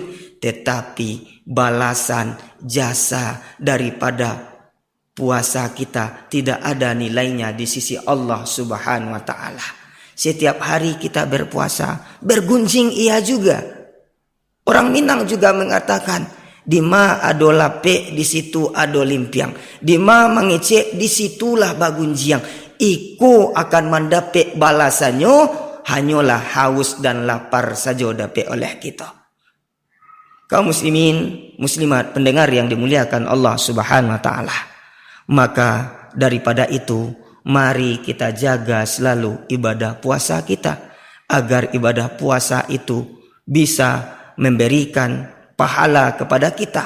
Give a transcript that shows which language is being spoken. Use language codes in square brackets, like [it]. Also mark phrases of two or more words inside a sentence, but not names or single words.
[id] Tetapi balasan jasa daripada puasa kita tidak ada nilainya di sisi Allah [ar] سبحانه وتعالى. [id] Setiap hari kita berpuasa, bergunjing iya juga. Orang Minang juga mengatakan, [min] di ma ado lape di situ ado limpiang, di ma mengecek di situlah bagunjiang. [id] Iku akan mendapat balasannya, hanyalah haus dan lapar saja dapat oleh kita. Kaum muslimin, muslimat, pendengar yang dimuliakan Allah [ar] سبحانه وتعالى. [id] Maka daripada itu, mari kita jaga selalu ibadah puasa kita, agar ibadah puasa itu bisa memberikan pahala kepada kita.